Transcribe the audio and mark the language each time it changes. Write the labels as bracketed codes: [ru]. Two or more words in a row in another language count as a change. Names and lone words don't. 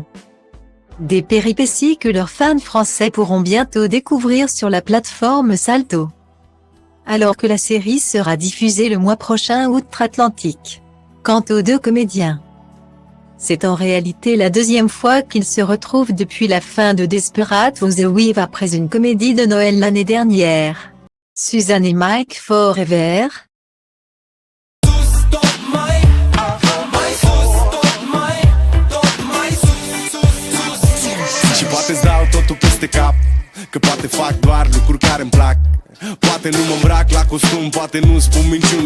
[fr] Des péripéties que leurs fans français pourront bientôt découvrir sur la plateforme Salto, alors que la série sera diffusée le mois prochain outre-Atlantique. Quant aux deux comédiens, c'est en réalité la 2e fois qu'ils se retrouvent depuis la fin de Desperate Housewives après une comédie de Noël l'année dernière. Suzanne et Mike Forever. [ro] Și poate-ți dau totul peste cap, că poate fac doar lucruri care-mi plac. Poate nu mă îmbrac la costum, poate nu spun minciuni.